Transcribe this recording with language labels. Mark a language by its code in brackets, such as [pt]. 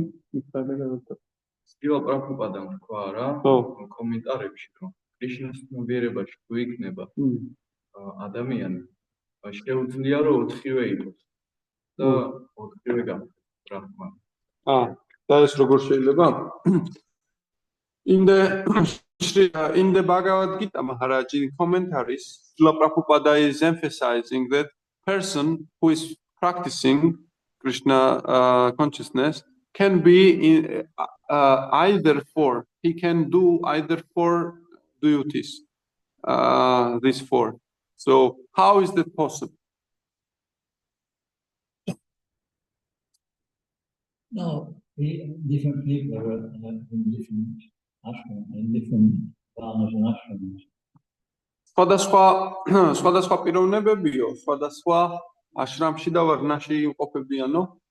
[ka] Srila Prabhupada თქვა რა კომენტარებში, რომ Krishna's მოვიერებაში თუ იქნება ადამიანი, შეუძლია რომ 4-ვე იყოს და 4-ვე გამოდგება Brahman. და ეს როგორ შეიძლება? [en] In the Bhagavad Gita, Maharaj, in commentaries, Srila Prabhupada is emphasizing that person who is practicing Krishna consciousness can be in either 4. He can do either 4 duties. These 4. So how is that possible? No, different people are in different ashrams, in different varnas and ashrams. [ka] სხვადასხვა პიროვნებებიო, სხვადასხვა აშრამში და ვარნაში იმყოფებიანო.